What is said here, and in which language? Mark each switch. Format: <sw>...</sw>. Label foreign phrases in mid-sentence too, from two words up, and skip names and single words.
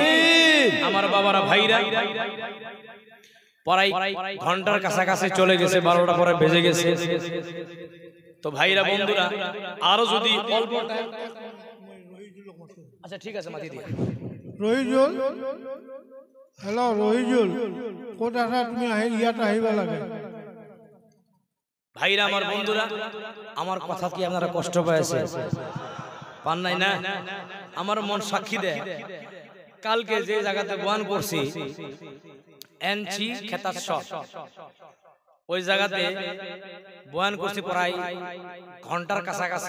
<bn>আমার বাবারা ভাইরা পড়াই ঘন্টার কাছাকাছি চলে গেছে, 12টা পরে বেজে গেছে। তো ভাইরা বন্ধুরা আরো যদি অল্প টাইম, আচ্ছা ঠিক আছে মাতি দিয়ে</bn> <as>রহিজুল, হ্যালো রহিজুল, ক'ত আছা তুমি? ইয়াত আহিবা লাগে।</as> <bn>ভাইরা আমার বন্ধুরা, আমার কথা কি আপনারা কষ্ট পেয়েছে? পান নাই না? আমার মন সাক্ষী দেয়, কালকে যে জায়গাতে বয়ান করছি এনচি খেতার ওই জায়গাতে বয়ান করছি প্রায় ঘন্টার কাছাকাছি।</bn>